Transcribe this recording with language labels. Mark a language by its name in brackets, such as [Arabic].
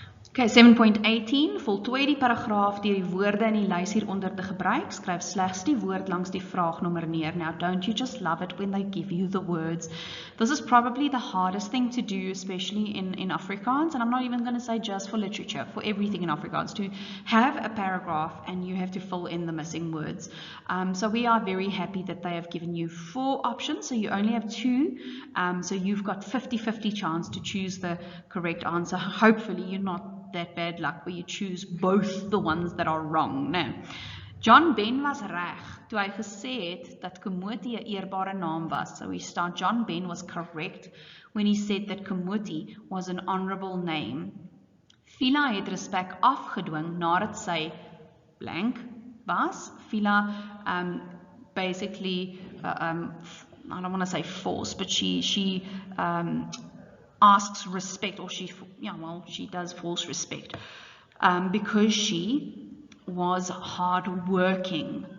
[Afrikaans] Okay, 7.18, voltooi die paragraaf deur die woorde in die lys hieronder te gebruik. Skryf slegs die woord langs die vraagnommer neer. [English] Now, don't you just love it when they give you the words? This is probably the hardest thing to do, especially in Afrikaans, and I'm not even going to say just for literature, for everything in Afrikaans, to have a paragraph and you have to fill in the missing words. So we are very happy that they have given you 4 options, so you only have 2, so you've got 50-50 chance to choose the correct answer. Hopefully you're not that bad luck where you choose both the ones that are wrong. No. [Afrikaans] John Ben was reg toe hy gesê het dat Komoti 'n eerbare naam was. [English] So we start, John Ben was correct when he said that Komoti was an honorable name. [Afrikaans] FIELA het respek afgedwing nadat sy blank was. [English] FIELA basically I don't want to say force, but she asks respect, or she does force respect because she was hardworking.